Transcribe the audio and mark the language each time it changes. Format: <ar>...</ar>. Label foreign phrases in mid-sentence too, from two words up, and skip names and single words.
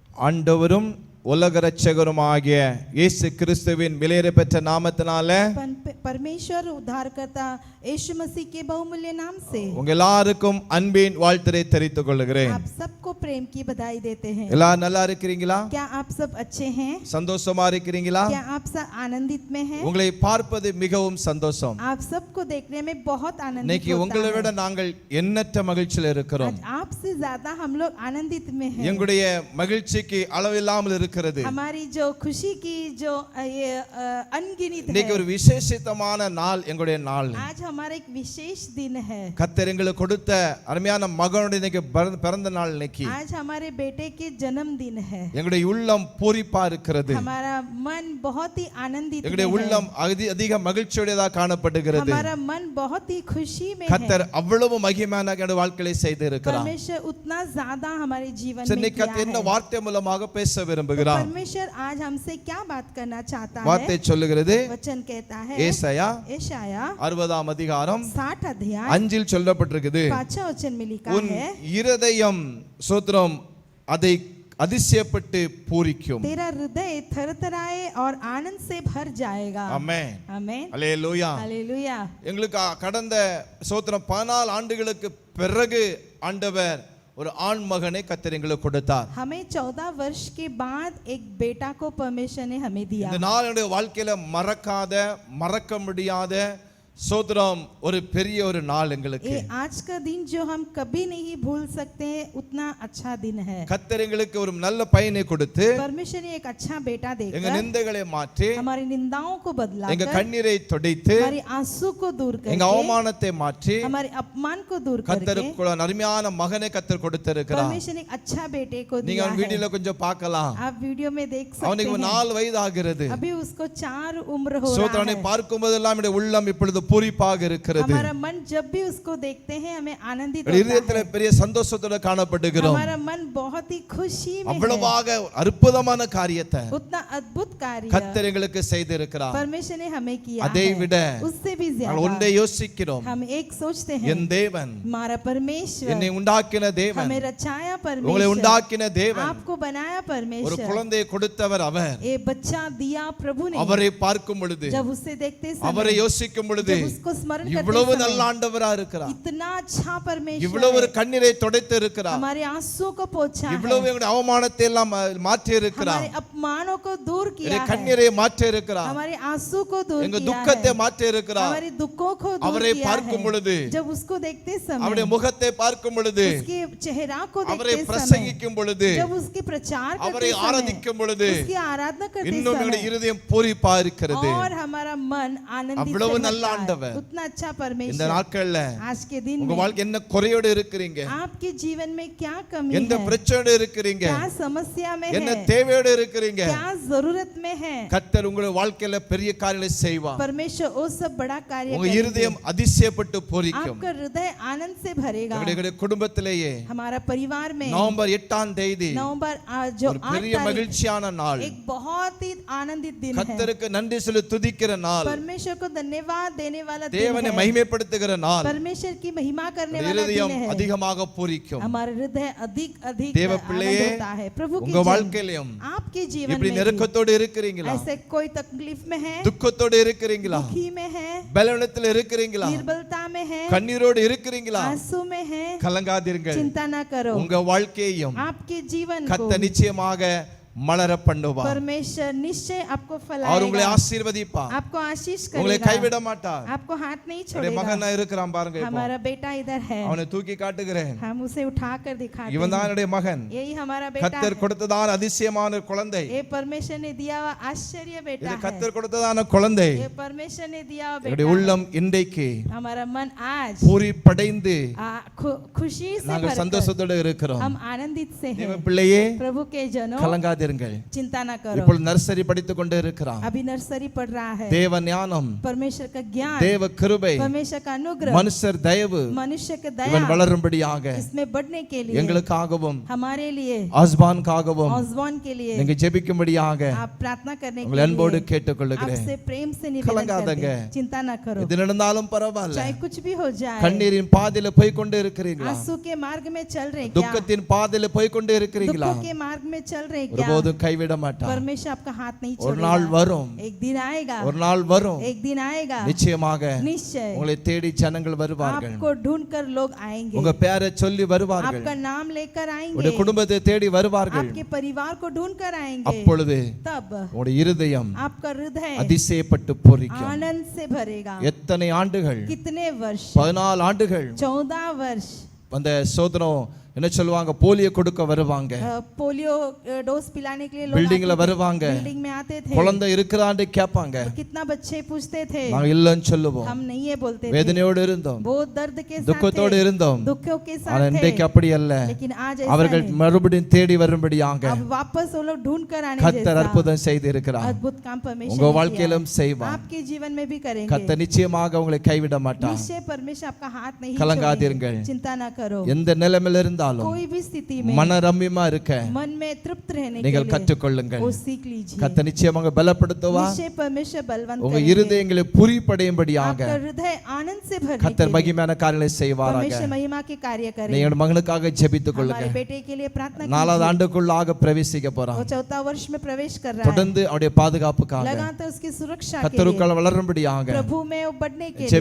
<ta>ஆண்டவரும் உலக இரட்சகருமாகிய இயேசு கிறிஸ்துவின் விலையேற பெற்ற நாமத்தினால</ta> <hi>परमेश्वर उद्धारकर्ता यीशु मसीह के बहुमूल्य नाम से</hi> <ta>உங்க எல்லாருக்கும் அன்பின் வாழ்த்துரை தெரிவித்துக் கொள்கிறேன்.</ta> <hi>आप सबको प्रेम की बधाई देते हैं.</hi> <ta>எல்லாரும் நல்லா இருக்கீங்களா?</ta> <hi>क्या आप सब अच्छे हैं?</hi> <ta>சந்தோஷமா இருக்கீங்களா?</ta> <hi>क्या आप सब आनंदित में हैं?</hi> <ta>உங்களை பார்ப்பது மிகவும் சந்தோஷம்.</ta> <hi>आप सबको देखने में बहुत आनंदित</hi> <ta>இன்னைக்கு உங்களை விட நாங்கள் எண்ணற்ற மகிழ்ச்சியில் இருக்கிறோம்.</ta> <hi>आज आपसे ज्यादा हम लोग आनंदित में हैं.</hi> <ta>எங்களுடைய மகிழ்ச்சிக்கு அளவில்லாமல் இருக்கிறது.</ta> <hi>हमारी जो खुशी की जो ये अनगिनत है.</hi> <ta>இன்னைக்கு ஒரு விசேஷித்தமான நாள் எங்களுடைய நாள்.</ta> <hi>आज हमारा एक विशेष दिन है.</hi> <ta>கர்த்தர் எங்களுக்கு கொடுத்த அருமையான மகனுடைய இன்னைக்கு பிறந்த நாள் இன்னைக்கு.</ta> <hi>आज हमारे बेटे के जन्मदिन है.</hi> <ta>எங்களுடைய உள்ளம் பூரிப்பா இருக்கிறது.</ta> <hi>हमारा मन बहुत ही आनंदित है.</hi> <ta>எங்களுடைய உள்ளம் அதிக மகிழ்ச்சியோடதா காணப்படுகிறது.</ta> <hi>हमारा मन बहुत ही खुशी में है.</hi> <ta>கர்த்தர் அவ்வளவு மகிமையான எங்களுடைய வாழ்க்கையை செய்து இருக்கிறார்.</ta> <hi>परमेश्वर उतना ज्यादा हमारे जीवन में</hi> <ta>இன்னைக்கு கர்த்தர் என்ன வார்த்தை மூலமாக பேச விரும்புகிறார்?</ta> <hi>परमेश्वर आज हमसे क्या बात करना चाहता है?</hi> <ta>வார்த்தை சொல்லுகிறது.</ta> <hi>वचन कहता है</hi> <ta>ஏசாயா 60ஆம் அதிகாரம்</ta> <hi>60 अध्याय</hi> <ta>5 சொல்லப்பட்டிருக்குது.</ta> <hi>5 वचन में लिखा</hi> <ta>உன்</ta> <hi>है</hi> <ta>இருதயம் ஸ்தோத்திரம் அதை அதிசயப்பட்டு பூரிக்கும்.</ta> <hi>तेरा हृदय थरथराए और आनंद से भर जाएगा.</hi> <ta>ஆமென்.</ta> <hi>आमेन.</hi> <ta>அல்லேலூயா.</ta> <hi>हालेलुया.</hi> <ta>எங்களுக்கு கடந்த ஸ்தோத்திரம் 14 ஆண்டுகளுக்கு பிறகு ஆண்டவர் ஒரு ஆண் மகனை கர்த்தர் எங்களுக்கு கொடுத்தார்.</ta> <hi>हमें 14 वर्ष के बाद एक बेटा को परमेश्वर ने हमें दिया.</hi> <ta>இந்த நாளுடைய வாழ்க்கையில மறக்க முடியாத ஸ்தோத்திரம் ஒரு பெரிய ஒரு நாள் எங்களுக்கு.</ta> <hi>ये आज का दिन जो हम कभी नहीं भूल सकते हैं उतना अच्छा दिन है.</hi> <ta>கர்த்தர் எங்களுக்கு ஒரு நல்ல பையனை கொடுத்து</ta> <hi>परमेश्वर ने एक अच्छा बेटा</hi> <ta>எங்க</ta> <hi>देकर</hi> <ta>நிந்தைகளை மாற்றி</ta> <hi>हमारी निंदाओं को बदलाकर</hi> <ta>எங்க கண்ணீரை துடைத்து</ta> <hi>हमारी आंसू को दूर</hi> <ta>எங்க</ta> <hi>करके</hi> <ta>அவமானத்தை மாற்றி</ta> <hi>हमारे अपमान को दूर</hi> <ta>கர்த்தர்</ta> <hi>करके</hi> <ta>அருமையான மகனை கர்த்தர் கொடுத்திருக்கிறார்.</ta> <hi>परमेश्वर ने एक अच्छा बेटे को</hi> <ta>நீங்க</ta> <hi>दिया है.</hi> <ta>வீடியோல கொஞ்சம் பார்க்கலாம்.</ta> <hi>आप वीडियो में देख सकते</hi> <ta>அவனுக்கு</ta> <hi>हैं</hi> <ta>4 வயது ஆகிறது.</ta> <hi>अभी उसको 4 उम्र हो रहा</hi> <ta>சோதரனை</ta> <hi>है.</hi> <ta>பார்க்கும் போதெல்லாம் என்னுடைய உள்ளம் இப்பொழுது பூரிப்பாக இருக்கிறது.</ta> <hi>हमारा मन जब भी उसको देखते हैं हमें आनंदित होता</hi> <ta>இதயத்திலே</ta> <hi>है.</hi> <ta>பெரிய சந்தோஷத்தோட காணப்படுகிறோம்.</ta> <hi>हमारा मन बहुत ही खुशी में है.</hi> <ta>அவ்வளவாக அற்புதமான காரியத்தை</ta> <hi>उतना अद्भुत कार्य</hi> <ta>கர்த்தர் எங்களுக்கு செய்திருக்கிறார்.</ta> <hi>परमेश्वर ने हमें किया</hi> <ta>அதை</ta> <hi>है.</hi> <ta>விட</ta> <hi>उससे भी</hi> <ta>நாங்கள் ஒன்றை</ta> <hi>ज्यादा</hi> <ta>யோசிக்கிறோம்.</ta> <hi>हम एक सोचते हैं</hi> <ta>என் தேவன்</ta> <hi>हमारा परमेश्वर</hi> <ta>என்னை உண்டாக்கின தேவன்</ta> <hi>हमें रचाया</hi> <ta>உங்களை</ta> <hi>परमेश्वर</hi> <ta>உண்டாக்கின தேவன்</ta> <hi>आपको बनाया</hi> <ta>ஒரு</ta> <hi>परमेश्वर</hi> <ta>குழந்தையை கொடுத்தவர் அவர்.</ta> <hi>ये बच्चा दिया प्रभु ने.</hi> <ta>அவரை பார்க்கும் பொழுது</ta> <hi>जब उससे देखते</hi> <ta>அவரை</ta> <hi>समय</hi> <ta>யோசிக்கும் பொழுது</ta> <hi>जब उसको स्मरण करते</hi> <ta>இவ்வளவு நல்ல</ta> <hi>समय</hi> <ta>ஆண்டவரா இருக்கிறார்.</ta> <hi>इतना अच्छा परमेश्वर</hi> <ta>இவ்வளவு ஒரு</ta> <hi>है.</hi> <ta>கண்ணீரை துடைத்து இருக்கிறார்.</ta> <hi>हमारे आंसू को पोंछा है.</hi> <ta>இவ்வளவு எங்களுடைய அவமானத்தை எல்லாம் மாற்றி இருக்கிறார்.</ta> <hi>हमारे अपमानों को दूर किया</hi> <ta>எங்களுடைய</ta> <hi>है.</hi> <ta>கண்ணீரை மாற்றி இருக்கிறார்.</ta> <hi>हमारे आंसू को दूर</hi> <ta>எங்க</ta> <hi>किया</hi> <ta>துக்கத்தை</ta> <hi>है.</hi> <ta>மாற்றி இருக்கிறார்.</ta> <hi>हमारे दुखों को दूर</hi> <ta>அவரை</ta> <hi>किया</hi> <ta>பார்க்கும்</ta> <hi>है.</hi> <ta>பொழுது</ta> <hi>जब उसको देखते समय</hi> <ta>அவருடைய முகத்தை பார்க்கும் பொழுது</ta> <hi>उसके चेहरा को</hi> <ta>அவரை</ta> <hi>देखते समय</hi> <ta>பிரசங்கிக்கும் பொழுது</ta> <hi>जब उसके प्रचार</hi> <ta>அவரை</ta> <hi>करते समय</hi> <ta>ஆராதிக்கும் பொழுது</ta> <hi>उसकी आराधना करते</hi> <ta>இன்னும் எங்களுடைய</ta> <hi>समय</hi> <ta>இருதயம் பூரிப்பா இருக்கிறது.</ta> <hi>और हमारा मन आनंदित</hi> <ta>அவ்வளவு</ta> <hi>से</hi> <ta>நல்ல</ta> <hi>भरता है.</hi> <ta>ஆண்டவர்.</ta> <hi>उतना अच्छा</hi> <ta>இந்த</ta> <hi>परमेश्वर</hi> <ta>நாட்கள்ல</ta> <hi>आज के दिन</hi> <ta>உங்க</ta> <hi>में</hi> <ta>வாழ்க்கை என்ன குறையோடு இருக்கிறீங்க?</ta> <hi>आपके जीवन में क्या कमी</hi> <ta>எந்த</ta> <hi>है,</hi> <ta>பிரச்சனையோடு இருக்கிறீங்க?</ta> <hi>क्या समस्या में</hi> <ta>என்ன</ta> <hi>है,</hi> <ta>தேவையோடு இருக்கிறீங்க?</ta> <hi>क्या जरूरत में है.</hi> <ta>கர்த்தர் உங்களுடைய வாழ்க்கையில பெரிய காரியங்களை செய்வார்.</ta> <hi>परमेश्वर वो सब बड़ा कार्य</hi> <ta>உங்க</ta> <hi>करेंगे.</hi> <ta>இருதயம் அதிசயப்பட்டு பூரிக்கும்.</ta> <hi>आपका हृदय आनंद से भरेगा.</hi> <ta>எங்களுடைய குடும்பத்திலேயே</ta> <hi>हमारा परिवार में</hi> <ta>நவம்பர் 8ஆம் தேதி</ta> <hi>नवंबर जो</hi> <ta>ஒரு</ta> <hi>8</hi> <ta>பெரிய</ta> <hi>तारीख</hi> <ta>மகிழ்ச்சியான நாள்.</ta> <hi>एक बहुत ही आनंदित दिन है.</hi> <ta>கர்த்தருக்கு நன்றி சொல்லி துதிக்கிற நாள்.</ta> <hi>परमेश्वर को धन्यवाद देने वाला दिन</hi> <ta>தேவனை</ta> <hi>है.</hi> <ta>மகிமைப்படுத்துகிற நாள்.</ta> <hi>परमेश्वर की महिमा करने वाला दिन</hi> <ta>இருதயம்</ta> <hi>है.</hi> <ta>அதிகமாக பூரிக்கும்.</ta> <hi>हमारा हृदय अधिक अधिक</hi> <ta>தேவ</ta> <hi>आनंद</hi> <ta>பிள்ளையே,</ta> <hi>होता है. प्रभु की</hi> <ta>உங்க</ta> <hi>जन,</hi> <ta>வாழ்க்கையிலும்</ta> <hi>आपके जीवन</hi> <ta>இப்படி</ta> <hi>में भी</hi> <ta>நெருக்கத்தோடு இருக்கிறீங்களா?</ta> <hi>ऐसे कोई तकलीफ में है,</hi> <ta>துக்கத்தோடு இருக்கிறீங்களா?</ta> <hi>दुखी में है,</hi> <ta>பலவீனத்தில் இருக்கிறீங்களா?</ta> <hi>निर्बलता में है,</hi> <ta>கண்ணீரோடு இருக்கிறீங்களா?</ta> <hi>आंसू में है,</hi> <ta>கலங்காதீர்கள்.</ta> <hi>चिंता ना करो.</hi> <ta>உங்க வாழ்க்கையையும்</ta> <hi>आपके जीवन को</hi> <ta>கர்த்தர் நிச்சயமாக மலர பண்ணுவார்.</ta> <hi>परमेश्वर निश्चय आपको</hi> <ta>அவர் உங்களை</ta> <hi>फैलाएगा,</hi> <ta>ஆசீர்வதிப்பார்.</ta> <hi>आपको आशीष</hi> <ta>உங்களை</ta> <hi>करेगा,</hi> <ta>கைவிட மாட்டார்.</ta> <hi>आपको हाथ नहीं</hi> <ta>அவருடைய</ta> <hi>छोड़ेगा.</hi> <ta>மகனா இருக்கிறான் பாருங்க. இப்போ</ta> <hi>हमारा बेटा इधर है,</hi> <ta>அவனை தூக்கி காட்டுகிறேன்.</ta> <hi>हम उसे उठा कर दिखाते</hi> <ta>இவன் தான்</ta> <hi>हैं.</hi> <ta>என்னுடைய மகன்.</ta> <hi>यही हमारा बेटा</hi> <ta>கர்த்தர்</ta> <hi>है.</hi> <ta>கொடுத்ததான அதிசயமான குழந்தை.</ta> <hi>ये परमेश्वर ने दिया हुआ आश्चर्य बेटा</hi> <ta>இது</ta> <hi>है.</hi> <ta>கர்த்தர் கொடுத்ததான குழந்தை.</ta> <hi>ये परमेश्वर ने दिया हुआ</hi> <ta>என்னுடைய</ta> <hi>बेटा</hi> <ta>உள்ளம் இன்றைக்கு</ta> <hi>है. हमारा मन आज</hi> <ta>பூரிப்படைந்து</ta> <hi>खुशी से</hi> <ta>நாங்கள்</ta> <hi>भरकर</hi> <ta>சந்தோஷத்தோடு இருக்கிறோம்.</ta> <hi>हम आनंदित से</hi> <ta>தேவ</ta> <hi>हैं.</hi> <ta>பிள்ளையே,</ta> <hi>प्रभु के जनों,</hi> <ta>கலங்காதீர்கள். கலங்காதிருங்கள்.</ta> <hi>चिंता ना करो।</hi> <ta>இப்பொழுது நர்சரி படித்துக் கொண்டு இருக்கிறான்.</ta> <hi>अभी नर्सरी पढ़ रहा है।</hi> <ta>தேவ ஞானம்,</ta> <hi>परमेश्वर का ज्ञान,</hi> <ta>தேவ கிருபை,</ta> <hi>परमेश्वर का अनुग्रह,</hi> <ta>மனுஷர் தயவு</ta> <hi>मनुष्य के</hi> <ta>இவன்</ta> <hi>दया</hi> <ta>வளரும்படியாக</ta> <hi>इसमें बढ़ने के लिए,</hi> <ta>எங்களுக்காகவும்</ta> <hi>हमारे लिए,</hi> <ta>ஆஸ்பானுக்காகவும்</ta> <hi>ऑसबॉर्न के लिए</hi> <ta>நீங்க ஜெபிக்கும்படியாக</ta> <hi>आप प्रार्थना करने</hi> <ta>உங்களை</ta> <hi>के</hi> <ta>அன்போடு</ta> <hi>लिए</hi> <ta>கேட்டுக்கொள்கிறேன்.</ta> <hi>आपसे प्रेम से निवेदन करते</hi> <ta>கலங்காதங்க.</ta> <hi>हैं। चिंता ना करो,</hi> <ta>எது நடந்தாலும் பரவாயில்ல.</ta> <hi>चाहे कुछ भी हो जाए।</hi> <ta>கண்ணீரின் பாதையில போய் கொண்டு இருக்கிறீங்களா?</ta> <hi>आंसू के मार्ग में चल रहे क्या?</hi> <ta>துக்கத்தின் பாதையில போய் கொண்டு இருக்கிறீங்களா?</ta> <hi>दुखों के मार्ग में चल रहे क्या?</hi> <ta>ஒருபோதும் கைவிட மாட்டார்.</ta> <hi>परमेश्वर आपका हाथ नहीं</hi> <ta>ஒரு நாள்</ta> <hi>छोड़ेगा।</hi> <ta>வரும்,</ta> <hi>एक दिन आएगा,</hi> <ta>ஒரு நாள் வரும்,</ta> <hi>एक दिन आएगा,</hi> <ta>நிச்சயமாக</ta> <hi>निश्चय</hi> <ta>உங்களை தேடி ஜனங்கள் வருவார்கள்.</ta> <hi>आपको ढूंढ कर लोग आएंगे,</hi> <ta>உங்க பேரை சொல்லி வருவார்கள்.</ta> <hi>आपका नाम लेकर आएंगे,</hi> <ta>உங்களுடைய குடும்பத்தை தேடி வருவார்கள்.</ta> <hi>आपके परिवार को ढूंढ कर आएंगे।</hi> <ta>அப்பொழுது</ta> <hi>तब</hi> <ta>உங்களுடைய இருதயம்</ta> <hi>आपका हृदय</hi> <ta>அதிசயப்பட்டு பூரிக்கும்.</ta> <hi>आनंद से भरेगा।</hi> <ta>எத்தனை ஆண்டுகள்?</ta> <hi>कितने वर्ष?</hi> <ta>14 ஆண்டுகள்.</ta> <hi>14 वर्ष।</hi> <ta>அந்த சோதனம் என்ன சொல்லுவாங்க, போலியோ கொடுக்க வருவாங்க,</ta> <en>polio dose</en> <hi>पिलाने के लिए लोग</hi> <ta>பில்டிங்ல</ta> <hi>आते थे,</hi> <ta>வருவாங்க,</ta> <hi>बिल्डिंग में आते थे।</hi> <ta>குழந்தை இருக்கிறான்னு கேட்பாங்க.</ta> <hi>और कितना बच्चे पूछते थे,</hi> <ta>நாங்க இல்லன்னு சொல்லுவோம்.</ta> <hi>हम नहीं ये बोलते थे,</hi> <ta>வேதனையோடு இருந்தோம்,</ta> <hi>बहुत दर्द के साथ</hi> <ta>துக்கத்தோடு</ta> <hi>थे,</hi> <ta>இருந்தோம்.</ta> <hi>दुखों के</hi> <ta>ஆனா</ta> <hi>साथ थे।</hi> <ta>இன்றைக்கு அப்படி அல்ல.</ta> <hi>लेकिन आज ऐसा</hi> <ta>அவர்கள்</ta> <hi>नहीं।</hi> <ta>மறுபடியும் தேடி வரும்படியாக</ta> <hi>अब वापस वो लोग ढूंढ कर आने</hi> <ta>கர்த்தர்</ta> <hi>जैसा</hi> <ta>அற்புதம் செய்து இருக்கிறார்.</ta> <hi>अद्भुत काम परमेश्वर</hi> <ta>உங்க</ta> <hi>ने किया।</hi> <ta>வாழ்க்கையிலும் செய்வார்.</ta> <hi>आपके जीवन में भी करेंगे।</hi> <ta>கர்த்தர் நிச்சயமாக உங்களை கைவிட மாட்டார்.</ta> <hi>निश्चय परमेश्वर आपका हाथ नहीं</hi> <ta>கலங்காதீர்கள்.</ta> <hi>छोड़ेंगे। चिंता ना करो,</hi> <ta>எந்த நிலைமையில இருந்தாலும்</ta> <hi>कोई भी स्थिति में</hi> <ta>மன ரம்மியமா இருக்க</ta> <hi>मन में तृप्त रहने के</hi> <ta>நீங்கள்</ta> <hi>लिए</hi> <ta>கற்றுக்கொள்ளுங்கள்.</ta> <hi>वो सीख लीजिए।</hi> <ta>கர்த்தர் நிச்சயமாக பலப்படுத்துவார்.</ta> <hi>निश्चय परमेश्वर बलवंत</hi> <ta>உங்க</ta> <hi>करेंगे।</hi> <ta>இருதயங்களை புரிபடையும்படியாக</ta> <hi>आपका हृदय आनंद से भरने</hi> <ta>கர்த்தர்</ta> <hi>के लिए</hi> <ta>மகிமையான காரியங்களை செய்வாராக.</ta> <hi>परमेश्वर महिमा के कार्य करें।</hi> <ta>நீங்கள் மகனுக்காக ஜெபித்துக் கொள்ளுங்க.</ta> <hi>हमारे बेटे के लिए प्रार्थना</hi> <ta>4வது</ta> <hi>कीजिए।</hi> <ta>ஆண்டுக்குள்ளாக பிரவேசிக்க போறான்.</ta> <hi>वो 4था वर्ष में प्रवेश कर रहा है।</hi> <ta>தொடர்ந்து அவருடைய பாதுகாப்புக்காக</ta> <hi>लगातार उसकी सुरक्षा के लिए,</hi> <ta>கர்த்தருக்குள் வளரும்படியாக</ta> <hi>प्रभु में वो बढ़ने के लिए</hi>